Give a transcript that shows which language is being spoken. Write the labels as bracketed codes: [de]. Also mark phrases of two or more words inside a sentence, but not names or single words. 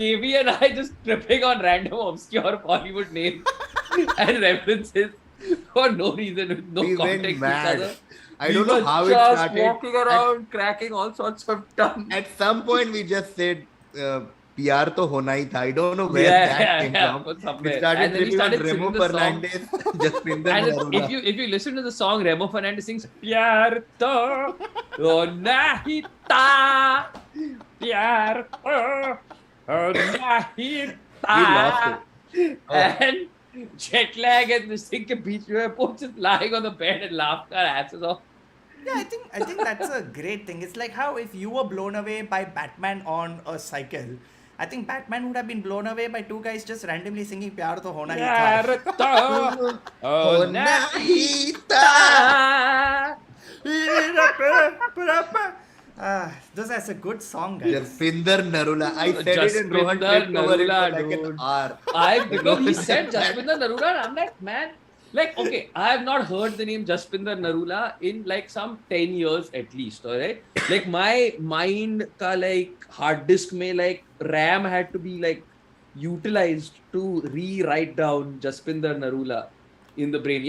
[en] KB and I just tripping on random obscure Bollywood names and references for no reason, with no We context went each mad. other. I We don't know were how it just started. walking around, cracking all sorts of tongues. At some point, we just said, "PR [hi] तो होना ही था." [en] I don't know where Yeah, that yeah, came yeah, from. but We somewhere. started And then we tripping on started Remo singing the song. Fernandez, Jaspinder And Narula. if you listen to the song, Remo Fernandez sings [hi] प्यार तो नहीं था, प्यार तो नहीं था. [en] We lost it. Oh. And jet lag and this thing [hi] के बीच में [en] both just lying on the bed and laughed our asses off. Yeah, I think that's a great thing. It's like how if you were blown away by Batman on a cycle, I think Batman would have been blown away by two guys just randomly singing [hi] प्यार तो होना ही Pyar tha. to Hona nahi ही था. ta. [en] That's a good song, guys. Jaspinder Narula. I said it in Rohan Jaspinder tripped over it for Narula, like an dude. hour. Because he said Jaspinder Narula, and I'm like, man, like, okay, I have not heard the name Jaspinder Narula in like some 10 years at least, alright? Like, my mind ka like hard disk mein like RAM had to be like utilized to rewrite down Jaspinder Narula in the brain.